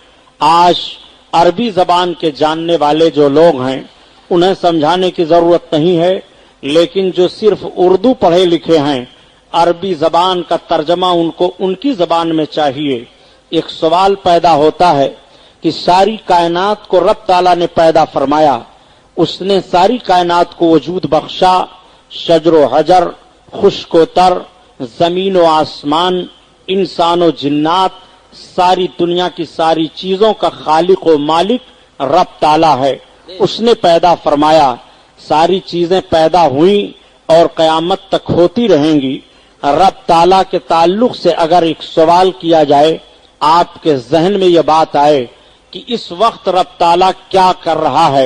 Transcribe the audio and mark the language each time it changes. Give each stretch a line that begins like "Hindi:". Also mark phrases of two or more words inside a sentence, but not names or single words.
Urdu: آج عربی زبان کے جاننے والے جو لوگ ہیں انہیں سمجھانے کی ضرورت نہیں ہے، لیکن جو صرف اردو پڑھے لکھے ہیں عربی زبان کا ترجمہ ان کو ان کی زبان میں چاہیے. ایک سوال پیدا ہوتا ہے کہ ساری کائنات کو رب تعالیٰ نے پیدا فرمایا، اس نے ساری کائنات کو وجود بخشا، شجر و حجر، خشک و تر، زمین و آسمان، انسان و جنات، ساری دنیا کی ساری چیزوں کا خالق و مالک رب تعالیٰ ہے. اس نے پیدا فرمایا، ساری چیزیں پیدا ہوئیں اور قیامت تک ہوتی رہیں گی. رب تعالیٰ کے تعلق سے اگر ایک سوال کیا جائے، آپ کے ذہن میں یہ بات آئے کہ اس وقت رب تعالیٰ کیا کر رہا ہے.